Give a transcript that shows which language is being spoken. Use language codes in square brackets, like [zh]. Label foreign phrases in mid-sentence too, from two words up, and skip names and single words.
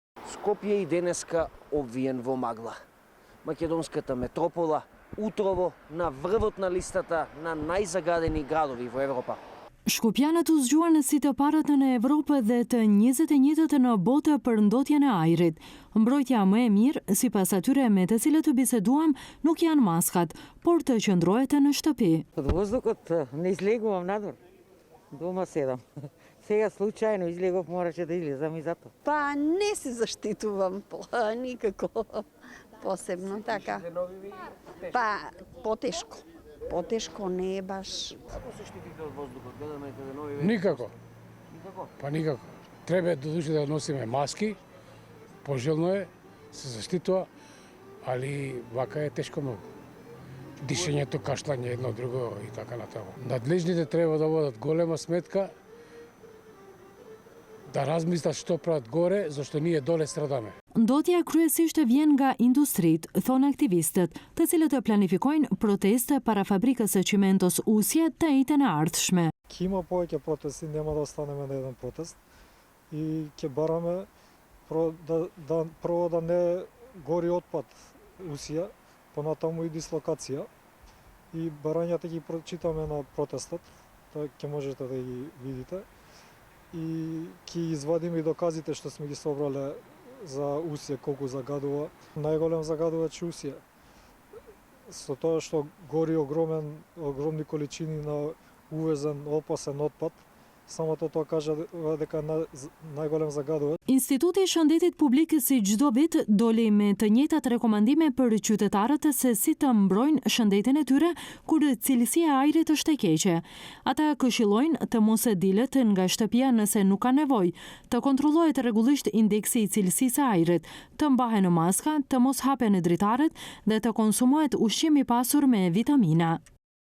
[mk] Скопје и денеска обвиен во магла. Македонската метропола утрово на врвот на листата на најзагадени градови во Европа. [sq] Shkopjanët u zgjuar në site parate në Evropë dhe të 21-tët në botë për ndotjen e ajrit. Mbrojtja më e mirë, sipas atyre me të cilët të biseduam, nuk janë maskat, por të qëndrohet në shtëpi. [mk] Од воздухот не излегувам надвор. Дома седам. Сега случајно излегов, мораше да излезам и затоа. Па не се заштитувам никако посебно така. Па потешко. Потешко не е баш. Како се штитите од воздухот? Гледаме каде нови Никако. Никако. Па никако. Треба додуше да носиме маски, пожелно е, се заштитува, али вака е тешко многу. Дишењето, кашлање едно друго и така натаму. Надлежните треба да водат голема сметка, да размислат што прават горе, зашто ние доле страдаме. [sq] Ndotja kryesisht vjen nga industrit, thon aktivistët, të cilët planifikojnë proteste para fabrikës së qimentos Usje të ditën e ardhshme. [mk] Ќе има повеќе протести, нема да останеме на еден протест и ќе бараме прво да не гори отпад Усија, понатаму и дислокација и барањата ги прочитаме на протестот, ќе можете да ги видите и ќе извадиме и доказите што сме ги собрале за Усија колку загадува. Најголем загадувач Усија. Со тоа што гори огромни количини на увезен опасен отпад, самото тоа кажа дека најголем загадувач. [sq] Instituti i Shëndetit Publik si çdo vit doli me të njëjtat rekomandime për qytetarët se si të mbrojnë shëndetin e tyre kur cilësia e ajrit është e keqe. Ata këshillojnë të mos e dilet nga shtëpia nëse nuk ka nevojë, të kontrollohet rregullisht indeksi i cilësisë së ajrit, të mbahen maska, të mos hapen dritaret dhe të konsumohet ushqim i pasur me vitamina.